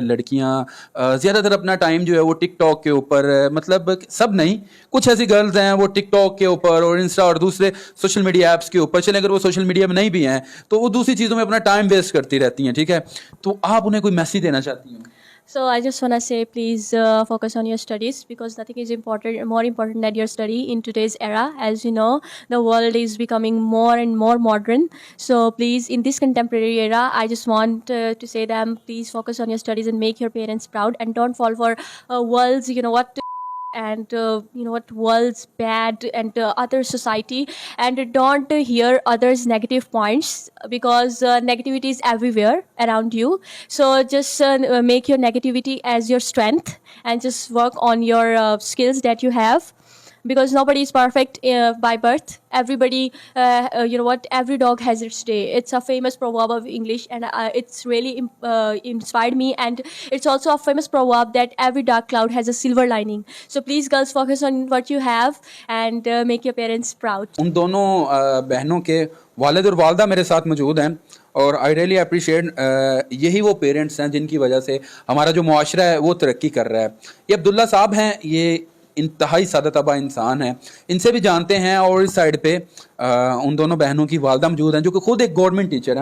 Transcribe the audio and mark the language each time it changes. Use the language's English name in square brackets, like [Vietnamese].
[Urdu] لڑکیاں زیادہ تر اپنا ٹائم جو ہے وہ ٹک ٹاک کے اوپر، مطلب سب نہیں، کچھ ایسی گرلز ہیں وہ ٹک ٹاک کے اوپر اور انسٹا اور دوسرے سوشل میڈیا ایپس کے اوپر، چلیں اگر وہ سوشل میڈیا میں نہیں بھی ہیں تو وہ دوسری چیزوں میں اپنا ٹائم ویسٹ کرتی رہتی ہیں، ٹھیک ہے. تو آپ انہیں کوئی میسج دینا چاہتی ہیں؟ [English] So I just want to say, please focus on your studies, because nothing is more important than your study in today's era. As you know, the world is becoming more and more modern. So please, in this contemporary era, I just want to say them, please focus on your studies and make your parents proud, and don't fall for world's, and world's bad and other society, and don't hear others' negative points, because negativity is everywhere around you. So just make your negativity as your strength, and just work on your skills that you have, because nobody is perfect by birth. Everybody, every dog has its day. It's a famous proverb of English, and it's really inspired me. And it's also a famous proverb that every dark cloud has a silver lining. So please, girls, focus on what you have, and make your parents proud. [Urdu] ان دونوں بہنوں کے والد اور والدہ میرے ساتھ موجود ہیں، اور [English] I really appreciate [Urdu] یہی وہ پیرنٹس ہیں جن کی وجہ سے ہمارا جو معاشرہ ہے وہ ترقی کر رہا ہے. یہ عبداللہ صاحب ہیں, یہ انتہائی سادہ طبع انسان ہیں, ان سے بھی جانتے ہیں. اور اس سائڈ پہ ان دونوں بہنوں کی والدہ موجود ہیں جو کہ خود ایک گورنمنٹ ٹیچر ہیں.